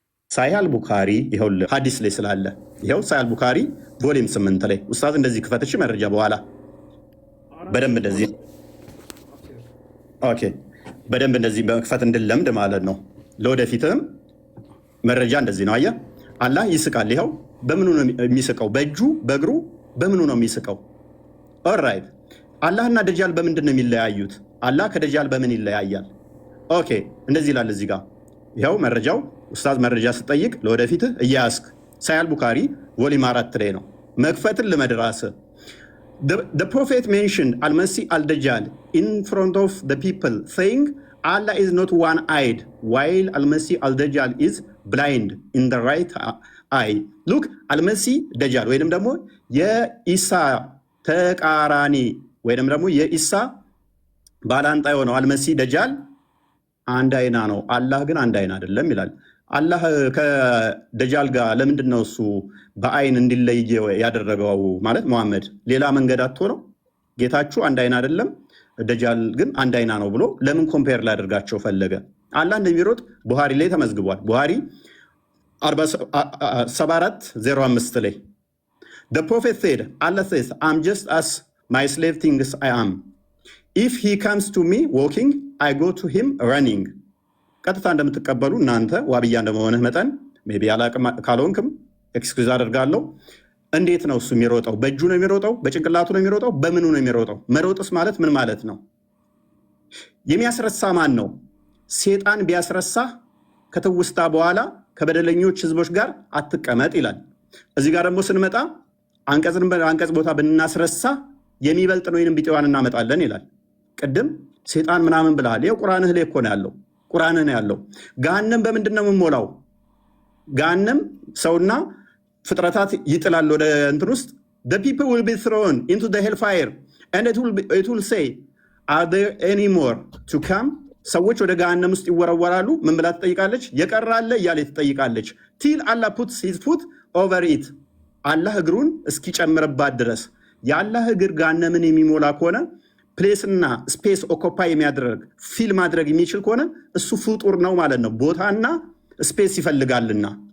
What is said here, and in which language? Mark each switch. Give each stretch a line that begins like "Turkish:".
Amharic: ሳሂህ ቡኻሪ ይኸው ሀዲስ ላይ ስላለ ይኸው ሳሂህ ቡኻሪ ቮሊም 8 ላይ ኡስታዝ እንደዚህ ክፈትሽ መረጃ በኋላ በደንብ እንደዚህ ኦኬ፣ በደንብ እንደዚህ በመክፈት እንድለምድ ማለት ነው። ለወደፊትም መረጃ እንደዚህ ነው። አየህ አላህ ይስቃል። ይኸው በምኑ ነው የሚስቀው? በእጁ በእግሩ በምኑ ነው የሚስቀው? ኦልራይት አላህና ደጃል በምንድን ነው የሚለያዩት? አላህ ከደጃል በምን ይለያያል? ኦኬ እንደዚህ ይላል እዚህ ጋር ይኸው መረጃው። ኡስታዝ መረጃ ስጠይቅ ለወደፊትህ እያያስክ ሳሂህ ቡኻሪ ቮሊም 4 ላይ ነው። መክፈትን ልመድራስ
English: The prophet mentioned Al-Masih al-Dajjal in front of the people saying Allah is not one-eyed while Al-Masih al-Dajjal is blind in the right eye.
Amharic: Look, Al-Masih Dajjal ወይንም ደግሞ የኢሳ ተቃራኒ ወይንም ደግሞ የኢሳ ባላንጣ የሆነው አልመሲህ ደጃል አንድ አይና ነው፣ አላህ ግን አንድ አይና አይደለም ይላል። አላህ ከደጃል ጋር ለምንድን ነው እሱ በአይን እንዲለይ ያደረገው? ማለት መሐመድ ሌላ መንገድ አጥቶ ነው? ጌታችሁ አንድ አይና አይደለም፣ ደጃል ግን አንድ አይና ነው ብሎ ለምን ኮምፔር ላደርጋቸው ፈለገ? አላህ እንደሚሮጥ ቡሃሪ ላይ ተመዝግቧል። ቡሃሪ 74:05 ላይ
English: The prophet said, Allah says, I'm just as my slave thinks I am. If he comes to me walking, I go to him running.
Amharic: ቀጥታ እንደምትቀበሉ እናንተ ዋብያ እንደመሆንህ መጠን ሜይ ቢ አላቅም ካልሆንክም ኤክስኩዝ አደርጋለሁ። እንዴት ነው እሱ የሚሮጠው? በእጁ ነው የሚሮጠው? በጭንቅላቱ ነው የሚሮጠው? በምኑ ነው የሚሮጠው? መሮጥስ ማለት ምን ማለት ነው? የሚያስረሳ ማን ነው? ሴጣን ቢያስረሳህ ከትውስታ በኋላ ከበደለኞች ህዝቦች ጋር አትቀመጥ ይላል። እዚህ ጋር ደግሞ ስንመጣ አንቀጽ ቦታ ብናስረሳ የሚበልጥ ነው ወይንም ቢጤዋን እናመጣለን ይላል። ቅድም ሴጣን ምናምን ብለሃል። ይኸው ቁርአንህ ላይ እኮ ነው ያለው። ቁርአንህ ነው ያለው። ገሃነም በምንድን ነው የምሞላው? ገሃነም ሰውና ፍጥረታት ይጥላል ወደ እንትን ውስጥ
English: the people will be thrown into the hellfire and it will say are there any more to come?
Amharic: ሰዎች ወደ ገሃነም ውስጥ ይወረወራሉ። ምን ብላ ትጠይቃለች? የቀራለ እያለ ትጠይቃለች።
English: till Allah puts his foot over it
Amharic: አላህ እግሩን እስኪጨምርባት ድረስ። የአላህ እግር ገሃነምን የሚሞላ ከሆነ ፕሌስና ስፔስ ኦኮፓይ የሚያደርግ ፊል ማድረግ የሚችል ከሆነ እሱ ፍጡር ነው ማለት ነው። ቦታና ስፔስ ይፈልጋልና